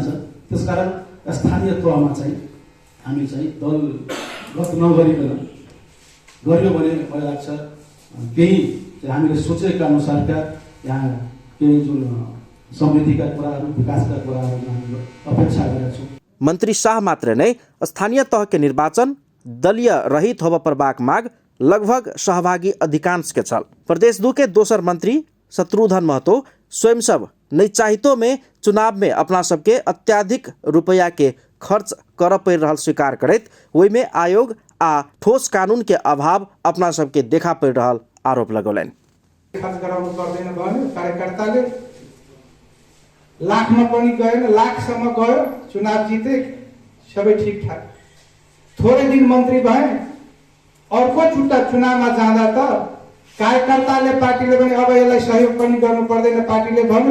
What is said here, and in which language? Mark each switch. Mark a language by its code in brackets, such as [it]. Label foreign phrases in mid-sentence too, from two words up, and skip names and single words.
[ne] त्यसकारण स्थानीय तहमा चाहिँ हामी चाहिँ दलगत नगरिकन गरियो भने मलाई लाग्छ केही हामीले सोचेका अनुसारका यहाँ केही जुन समृद्धिका कुराहरू, विकासका कुराहरू हामीले अपेक्षा गरेका छौँ। [mai] मंत्री शाह मात्र नहीं स्थानीय तह के निर्वाचन दलीय रहित होब प्रबाक माग लगभग सहभागी अधिकांश के छल। प्रदेश 2 के दोसर मंत्री शत्रुघ्न महतो स्वयं सब नहीं चाहितो में चुनाव में अपना सबके अत्याधिक रुपया के खर्च कर पड़ रहा स्वीकार करत वही में आयोग आ ठोस कानून के अभाव अपना सबके देखा पड़ रहा आरोप लगौलन। [ne] खर्च गराउनु पर्दैन भन्यो कार्यकर्ताले, लाखमा पनि गएन, लाखसम्म गयो, चुनाव जिते, सबै ठिकठाक। थोरै दिन मन्त्री भए, अर्को छुट्टा चुनावमा जाँदा त कार्यकर्ताले पार्टीले पनि अब यसलाई सहयोग पनि गर्नु पर्दैन पार्टीले भन्यो।